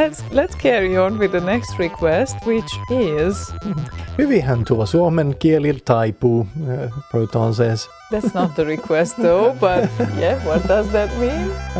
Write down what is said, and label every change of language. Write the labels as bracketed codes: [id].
[en] Let's carry on with the next request, which is... [fi] Hyvinhän tuo suomen kieli taipuu, [en] Proton says. That's not the request though, but yeah, what does that mean?